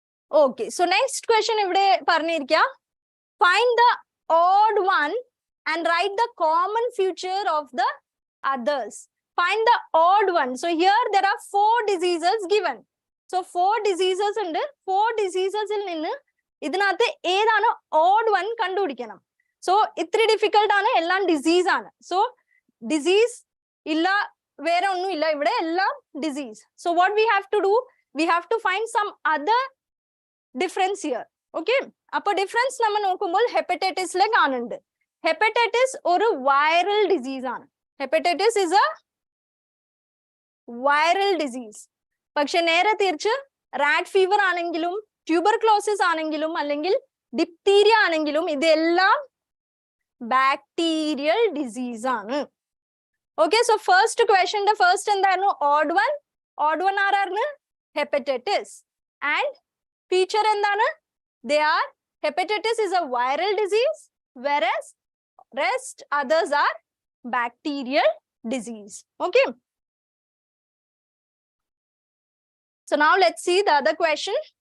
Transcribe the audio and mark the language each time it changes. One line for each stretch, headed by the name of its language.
English: Okay, so next question
Malayalam: ഇവിടെ പറഞ്ഞിരിക്കുക,
English: find the odd one and write the common feature of the others. Find the odd one. So here there are 4 diseases given.
Malayalam: So 4 diseases ഉണ്ട്. 4 diseasesൽ നിന്ന് ഇതിനകത്ത് ഏതാണ് odd one കണ്ടുപിടിക്കണം. So ഇത്ര difficult ആണ്, എല്ലാം ഡിസീസ് ആണ്. So ഡിസീസ് ഇല്ല, വേറെ ഒന്നും ഇല്ല, ഇവിടെ എല്ലാം disease.
English: So what we have to do, we have to find some other difference here.
Malayalam: Okay, അപ്പൊ ഡിഫറൻസ് നമ്മൾ നോക്കുമ്പോൾ ഹെപ്പറ്റൈറ്റിസിലെ കാണുന്നുണ്ട്. ഹെപ്പറ്റൈറ്റിസ് ഒരു വൈറൽ ഡിസീസ് ആണ്.
English: Hepatitis is a viral disease.
Malayalam: പക്ഷെ നേരെ തിരിച്ച് റാറ്റ് ഫീവർ ആണെങ്കിലും ട്യൂബർക്ലോസിസ് ആണെങ്കിലും അല്ലെങ്കിൽ ഡിപ്തീരിയ ആണെങ്കിലും ഇതെല്ലാം ബാക്ടീരിയൽ ഡിസീസ് ആണ്. ഓക്കെ, സോ ഫസ്റ്റ് ക്വസ്റ്റ്യന്റെ ഫസ്റ്റ് എന്തായിരുന്നു? Odd one. ഓഡ് വൺ ആരായിരുന്നു? Hepatitis.
English: and
Malayalam: feature endana?
English: They are, hepatitis is a viral disease, whereas rest others are bacterial disease. Okay, so now let's see the other question.